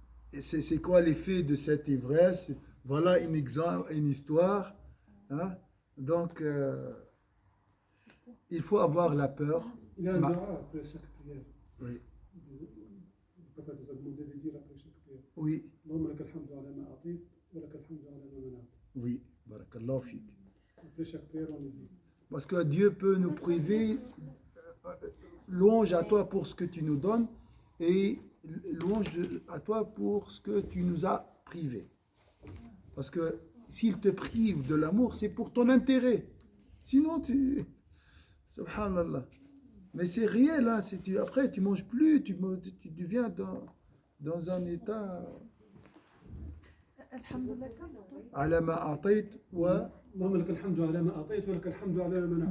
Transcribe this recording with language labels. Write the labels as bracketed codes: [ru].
[fr] C'est quoi l'effet de cette ivresse? Voilà une histoire. Hein? Donc, il faut avoir la peur. Il y a un dua après chaque prière. Oui. Le prophète nous a demandé de dire après chaque prière. Oui, [ar] اللهم لك الحمد على ما أعطيت ولك الحمد على ما منعت. [fr] oui. Barakallahu fik. Après chaque prière, on le dit. Parce que Dieu peut nous priver. Louange à toi pour ce que tu nous donnes et louange à toi pour ce que tu nous as privé. Parce que s'il te prive de l'amour, c'est pour ton intérêt. Sinon, subhanallah. Mais c'est réel, hein. Après, tu manges plus, tu deviens dans un état. Alhamdulillah. [ar] على ما أعطيت اللهم لك الحمد على ما أعطيت ولك الحمد على ما منعت.